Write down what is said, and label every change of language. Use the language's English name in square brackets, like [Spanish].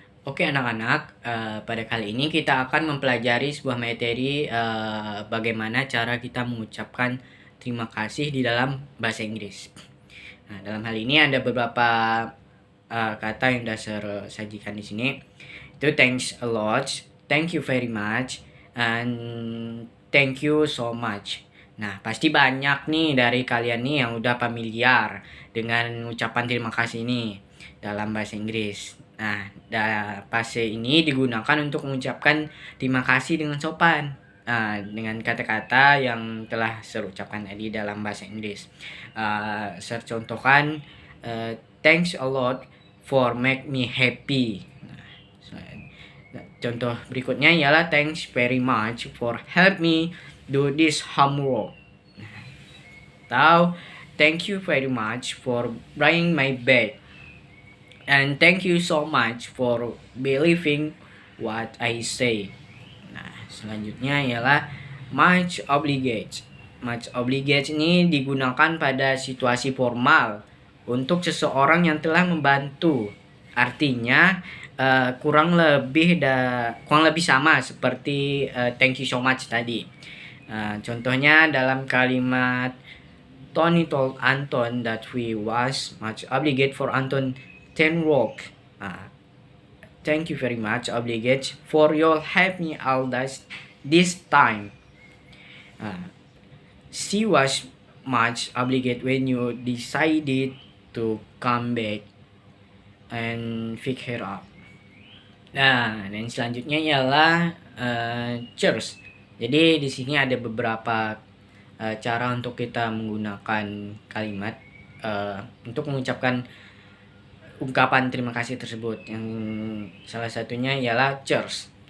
[Indonesian] Oke anak-anak, pada kali ini kita akan mempelajari sebuah materi, bagaimana cara kita mengucapkan terima kasih di dalam bahasa Inggris. Nah, dalam hal ini ada beberapa kata yang dasar sajikan di sini. [English] Itu thanks a lot, thank you very much, and thank you so much. [Indonesian] Nah, pasti banyak nih dari kalian nih yang udah familiar dengan ucapan terima kasih ini dalam bahasa Inggris. Nah, frase ini digunakan untuk mengucapkan terima kasih dengan sopan. Nah, dengan kata-kata yang telah saya ucapkan tadi dalam bahasa Inggris. Saya contohkan, [English] thanks a lot for make me happy. [Indonesian] Contoh berikutnya ialah [English] thanks very much for help me do this homework. Atau thank you very much for bringing my bed. And thank you so much for believing what I say. [Indonesian] Nah, selanjutnya ialah much obliged. Much obliged ini digunakan pada situasi formal untuk seseorang yang telah membantu. Artinya kurang lebih sama seperti [English] thank you so much [Indonesian] tadi. Contohnya dalam kalimat [English] Tony told Anton that we was much obliged for Anton 10 work. Thank you very much obliged for your help me out this time. She was much obliged when you decided to come back and pick her up. [Indonesian] Nah, dan selanjutnya ialah cheers. Jadi di sini ada beberapa cara untuk kita menggunakan kalimat untuk mengucapkan ungkapan terima kasih tersebut. Yang salah satunya ialah cheers.